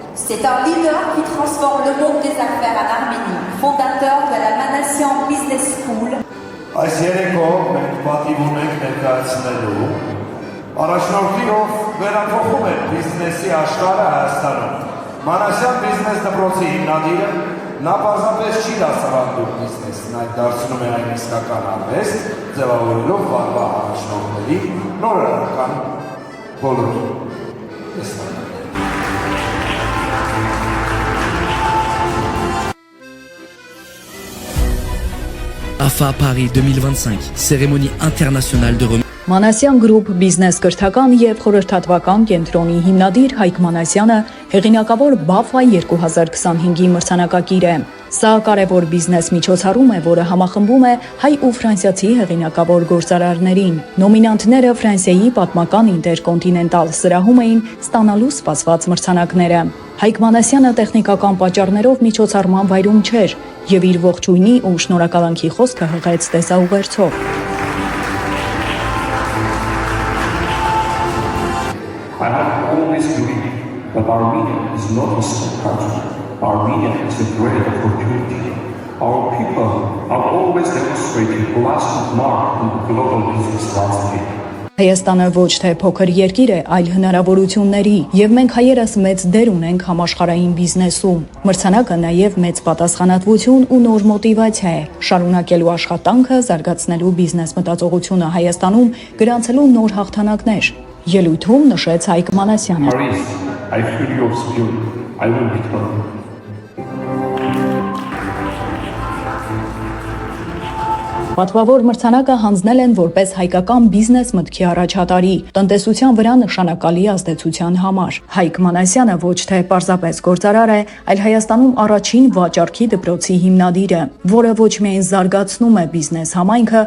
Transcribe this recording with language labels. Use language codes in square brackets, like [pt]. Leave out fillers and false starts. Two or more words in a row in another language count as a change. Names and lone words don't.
[fr] C'est un leader qui transforme le monde des affaires en Arménie, fondateur de la Manasyan Business School. [hy] Այս երեկո մենք պատիվ ունենք ներկայացնելու առաջնորդներով վերափոխում է բիզնեսի աշխարհը Հայաստանում։ Մանասյան բիզնես դպրոցի հիմնադիրը նա պարզապես չի դասավանդում բիզնեսն, այլ դարձնում է այն իսկական արվեստ, ձևավորելով վաղվա առաջնորդների նորարարական բոլոր տեսակները։ [fr] AFA Paris 2025, cérémonie internationale de remise. [hy] Մանասյան գրուպ բիզնես կրթական և խորհրդատվական կենտրոնի հիմնադիր Հայկ Մանասյանը հեղինակավոր BAFA 2025-ի մրցանակակիր է։ Սա կարևոր բիզնես միջոցառում է, որը համախմբում է հայ ու ֆրանսիացի հեղինակավոր գործարարներին։ Նոմինանտները Ֆրանսիայի պատմական ինտերկոնտինենտալ սրահում էին ստանալու սպասված մրցանակները։ Հայկ Մանասյանը տեխնիկական պատճառներով միջոցառման վայրում չէր և իր ողջույնի ու շնորհակալանքի խոսքը հղեց տեսաուղերձով։ [en] I have always believed that Armenia is not a small country. Armenia is a great opportunity. Our people have always demonstrated a lasting mark in the global business landscape. [hy] Հայաստանը ոչ թե փոքր երկիր է, այլ հնարավորությունների, և մենք հայերս մեծ դեր ունենք համաշխարհային բիզնեսում։ Մրցանակը նաև մեծ պատասխանատվություն ու նոր մոտիվացիա է, շարունակելու աշխատանքը, զարգացնելու բիզնես մտածողությունը Հայաստանում, գրանցելու նոր հաղթանակներ։ Ելույթում նշեց Հայկ Մանասյանը։ [en] Paris, I feel your spirit. I will return. [hy] Պատվավոր մրցանակը հանձնել են որպես հայկական բիզնես մտքի առաջատարի, տնտեսության վրա նշանակալի ազդեցության համար։ Հայկ Մանասյանը ոչ թե պարզապես գործարար է, այլ Հայաստանում առաջին վաճառքի դպրոցի հիմնադիրը, որը ոչ միայն զարգացնում է բիզնես համայնքը,